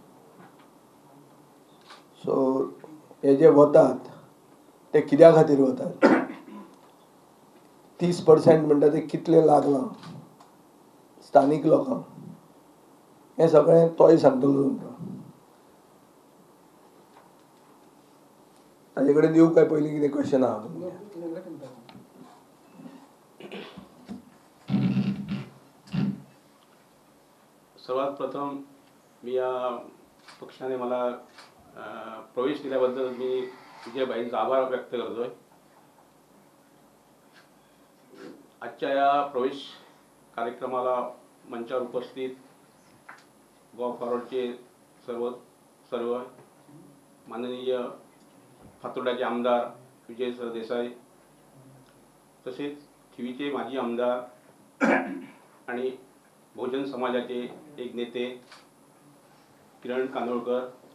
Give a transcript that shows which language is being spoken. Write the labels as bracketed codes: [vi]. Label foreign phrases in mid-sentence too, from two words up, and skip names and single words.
[kok] सो हे जे वतात ते कित्या खातीर वतात. 30% म्हणटा ते कितले लागलां स्थानीक लोकांक हें सगळें तोय सांगतलो तुमकां. ताजे कडेन दिवं काय पयलीं कितें क्वेश्चन आहा तुमचें? [mr] सर्वात प्रथम मी या पक्षाने मला प्रवेश दिल्याबद्दल मी विजयभाईंचा आभार व्यक्त करतोय. आजच्या या प्रवेश कार्यक्रमाला मंचावर उपस्थित गोवा फॉरवर्डचे सर्व माननीय फातोर्ड्याचे आमदार विजय सरदेसाई तसेच थिवीचे माजी आमदार आणि बहुजन समाजाचे एक नेते किरण कांदोळकर,